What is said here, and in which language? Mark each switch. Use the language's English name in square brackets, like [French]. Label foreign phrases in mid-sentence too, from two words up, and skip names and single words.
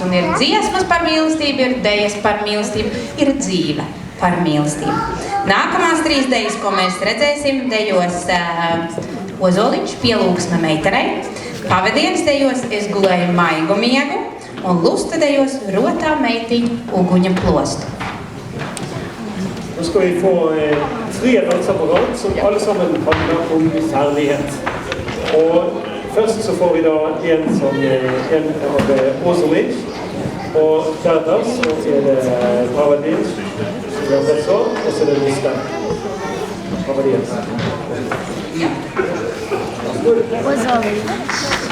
[Latvian] Un ir dziesmas par mīlestību, ir dejas par mīlestību, ir dzīve par mīlestību. Nākamās 3 dejas, ko mēs redzēsim, dejos Ozoliņš pielūgsme meitenei, Pavadienas dejos Es gulēju maigu miegu, un Lusta dejos Rotā meitiņa uguņa plostu. [Norwegian] Nå skal vi få 3 danser på rad som alle sammen handler om kjærlighet. Og først så får vi da en av Ozoliņš, og deretter så det Pavadienas, og så det Lusta. Pavadienas. Ozoliņš.